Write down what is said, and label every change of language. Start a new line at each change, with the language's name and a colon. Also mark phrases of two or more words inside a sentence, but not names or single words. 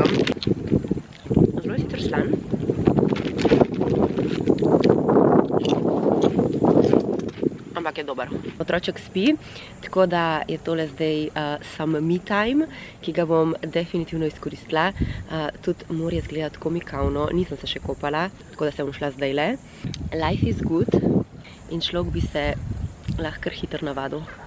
Slovenian: Zelo je sicer slan. Ampak je dober. Otroček spi, tako da je tole zdaj sam
English: me time,
Slovenian: ki ga bom definitivno izkoristila. Tudi morje izgleda tako mikavno, nisem se še kopala, tako da se bom šla zdajle.
English: Life is good
Slovenian: in človek bi se lahko kar hitro navadil.